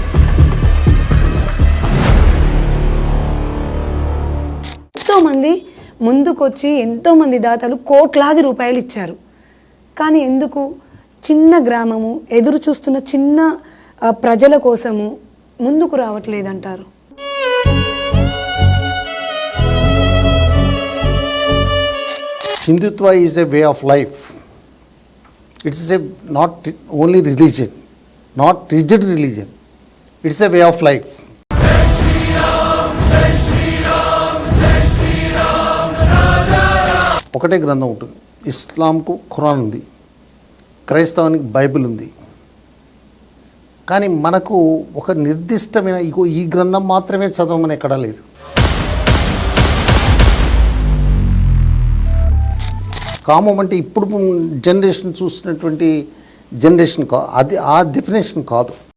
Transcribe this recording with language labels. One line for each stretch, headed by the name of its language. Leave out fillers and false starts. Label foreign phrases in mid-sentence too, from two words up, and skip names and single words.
Telugu: ఎంతోమంది ముందుకొచ్చి ఎంతోమంది దాతలు కోట్లాది రూపాయలు ఇచ్చారు. కానీ ఎందుకు చిన్న గ్రామము ఎదురు చూస్తున్న చిన్న ప్రజల కోసము ముందుకు రావట్లేదంటారు?
English: Hindutva is a way of life. It is a not only religion, not rigid religion. It is a way of life.
Hindi: जय श्री राम, जय श्री राम, जय श्री राम, राजा राम.
Telugu: ఒకటే గ్రంథం ఉంటుంది. ఇస్లాంకు ఖురాన్ ఉంది, క్రైస్తవానికి బైబిల్ ఉంది. కానీ మనకు ఒక నిర్దిష్టమైన ఈ గ్రంథం మాత్రమే చదవమని ఎక్కడా లేదు. కామం అంటే ఇప్పుడు జనరేషన్ చూస్తున్నటువంటి జనరేషన్ అది ఆ డెఫినేషన్ కాదు.